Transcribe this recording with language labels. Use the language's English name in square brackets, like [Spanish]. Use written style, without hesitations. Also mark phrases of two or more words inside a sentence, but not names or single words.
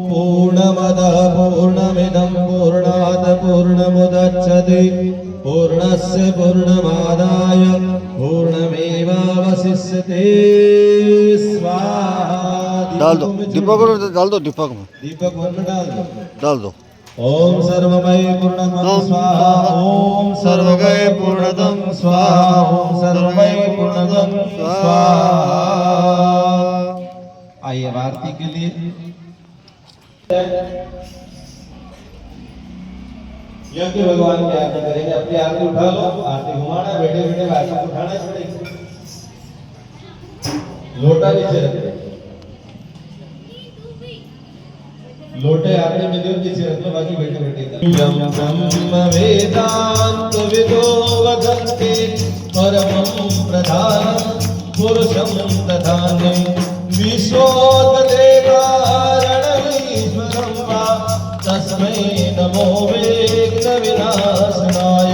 [Sanskrit] पूर्णमदः पूर्णमिदं पूर्णात् पूर्णमुदच्यते पूर्णस्य पूर्णमादाय पूर्णमेवावशिष्यते। स्वाहा। [Hindi] डाल दो दीपक को, डाल दो दीपक में, दीपक में डाल दो। [Sanskrit] ओम सर्वमय पूर्णतम स्वाहा। ओम सर्वमय पूर्णतम स्वाहा। ओम सर्वमय पूर्णतम स्वाहा। [Hindi] आइए आरती के लिए यज्ञ भगवान की आरती करेंगे। अपनी आरती उठा लो, आरती घुमाना, बैठे बैठे आरती उठाना पड़ेगा। लोटा नीचे रखो, लोटे आरती में देव नीचे रख लो, बाकी बैठे बैठे [Sanskrit] यम ब्रह्म वेदांत विदो वदन्ति परमं प्रधानं पुरुषं दधानं विश्वोत्पत्तेकारणमीश्वरं वा तस्मै नमो विघ्न विनाशनाय।